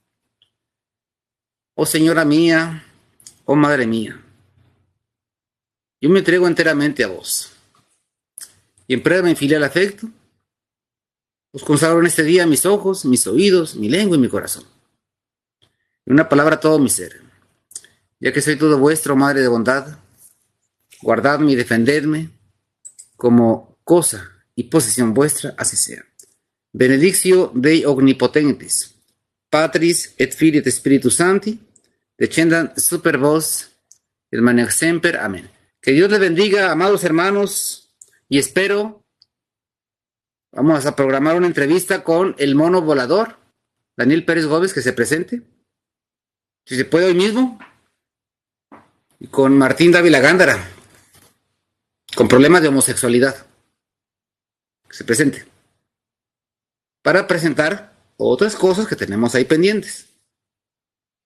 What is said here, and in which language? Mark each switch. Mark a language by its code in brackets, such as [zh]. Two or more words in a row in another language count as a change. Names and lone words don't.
[es] Oh Señora mía, oh Madre mía, yo me entrego enteramente a vos y en prueba de mi filial afecto os consagro en este día mis ojos, mis oídos, mi lengua y mi corazón. En una palabra todo mi ser. Ya que soy todo vuestro, Madre de bondad, guardadme y defendedme como cosa y posesión vuestra, así sea. [la] Benedictio Dei Omnipotentis, Patris et Filii et Spiritus Sancti, descendan super vos, et manex semper. [es] Amén. Que Dios les bendiga, amados hermanos, y espero, vamos a programar una entrevista con el mono volador, Daniel Pérez Gómez, que se presente, si se puede hoy mismo, y con Martín Dávila Gándara, con problemas de homosexualidad, que se presente, para presentar otras cosas que tenemos ahí pendientes.